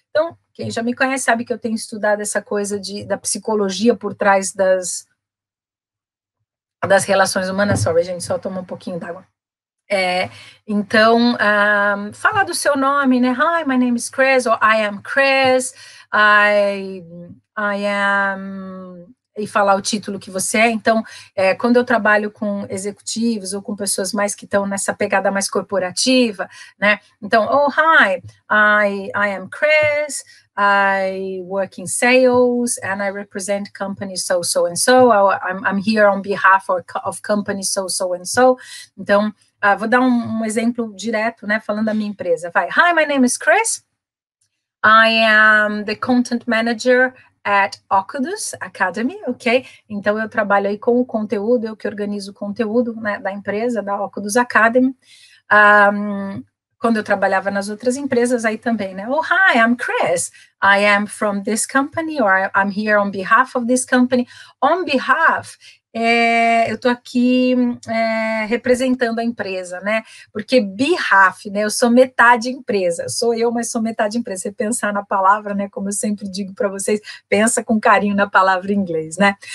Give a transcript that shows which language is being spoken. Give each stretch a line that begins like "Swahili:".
Portuguese: Então, quem já me conhece sabe que eu tenho estudado essa coisa da psicologia por trás das relações humanas.
English: Sorry,
Portuguese: gente, só tomar um pouquinho d'água. Então, falar do seu nome, né?
English: Hi, my name is Chris, or I am Chris, I am...
Portuguese: E falar o título que você é. Então, quando eu trabalho com executivos ou com pessoas mais que estão nessa pegada mais corporativa, né? Então,
English: oh, hi, I am Chris, I work in sales, and I represent company so and so. I'm here on behalf of company so and so.
Portuguese: Então, vou dar um exemplo direto, né, falando da minha empresa. Vai.
English: Hi, my name is Chris. I am the content manager at Ocudus Academy, ok?
Portuguese: Então, eu trabalho aí com o conteúdo, eu que organizo o conteúdo, né, da empresa, da Ocudus Academy. quando eu trabalhava nas outras empresas, aí também, né?
English: Oh, hi, I'm Chris. I am from this company, or I'm here on behalf of this company. On behalf,
Portuguese: eu estou aqui representando a empresa, né? Porque behalf, né? Eu sou metade empresa, sou eu, mas sou metade empresa. Você pensar na palavra, né? Como eu sempre digo para vocês, pensa com carinho na palavra em inglês, né?